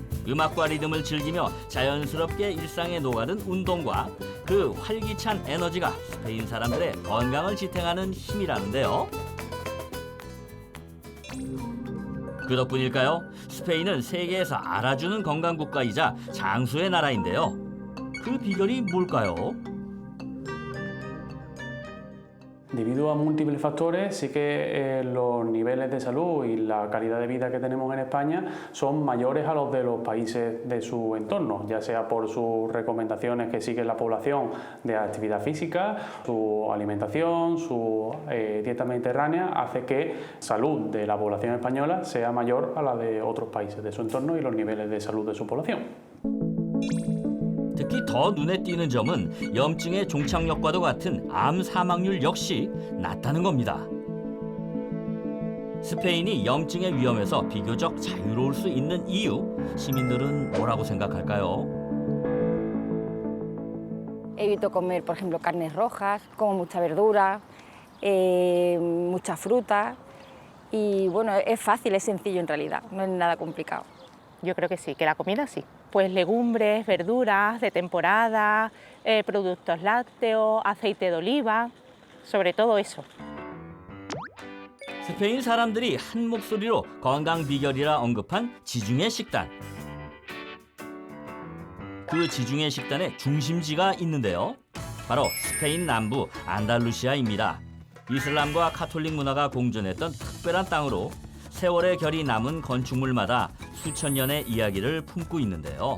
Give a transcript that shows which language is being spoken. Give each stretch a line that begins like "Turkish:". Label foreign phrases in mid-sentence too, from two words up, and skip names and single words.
Korean: 음악과 리듬을 즐기며 자연스럽게 일상에 녹아든 운동과 그 활기찬 에너지가 스페인 사람들의 건강을 지탱하는 힘이라는데요. 그 덕분일까요? 스페인은 세계에서 알아주는 건강 국가이자 장수의 나라인데요. 그 비결이 뭘까요?
Spanish: Debido a múltiples factores, sí que los niveles de salud y la calidad de vida que tenemos en España son mayores a los de los países de su entorno, ya sea por sus recomendaciones que sigue la población de actividad física, su alimentación, su dieta mediterránea, hace que la salud de la población española sea mayor a la de otros países de su entorno y los niveles de salud de su población.
Korean: 특히 더 눈에 띄는 점은 염증의 종착역과도 같은 암 사망률 역시 낮다는 겁니다. 스페인이 염증의 위험에서 비교적 자유로울 수 있는 이유, 시민들은 뭐라고 생각할까요?
Spanish: Evito comer, por ejemplo, carnes rojas, como mucha verdura, mucha fruta y bueno, es fácil, es sencillo en realidad, no es nada complicado. Yo creo que sí, que la comida sí. Pues legumbres, verduras de temporada, productos lácteos, aceite de oliva, sobre todo eso.
Korean: 스페인 사람들이 한 목소리로 건강 비결이라 언급한 지중해 식단. 그 지중해 식단의 중심지가 있는데요. 바로 스페인 남부 안달루시아입니다. 이슬람과 카톨릭 문화가 공존했던 특별한 땅으로 세월의 결이 남은 건축물마다 수천 년의 이야기를 품고 있는데요.